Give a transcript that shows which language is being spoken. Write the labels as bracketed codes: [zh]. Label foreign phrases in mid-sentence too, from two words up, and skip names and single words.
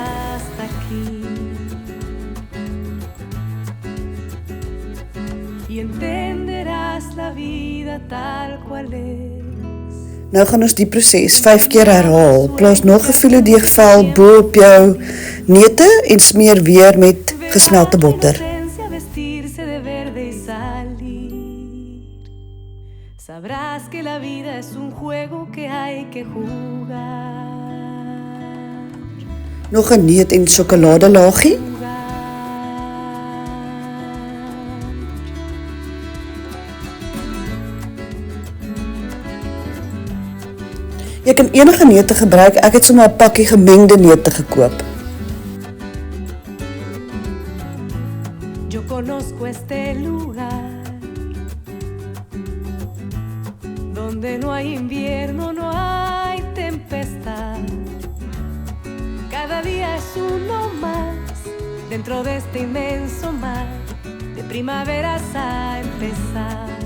[af] Nou gaan ons die proses 5 keer herhaal. Plaas nog 'n filodeegvel bo op jou neute en smeer weer met gesmelte botter. [es] Sabrás que la vida es un juego que hay que jugar. [af] Nog 'n neut en sjokoladelagie. Jy kan enige neute gebruik, ek het sommer 'n pakkie gemengde neute gekoop. [es] Yo conozco este lugar donde no hay invierno, no hay tempestad. Cada día es uno más dentro de este inmenso mar de primaveras a empezar.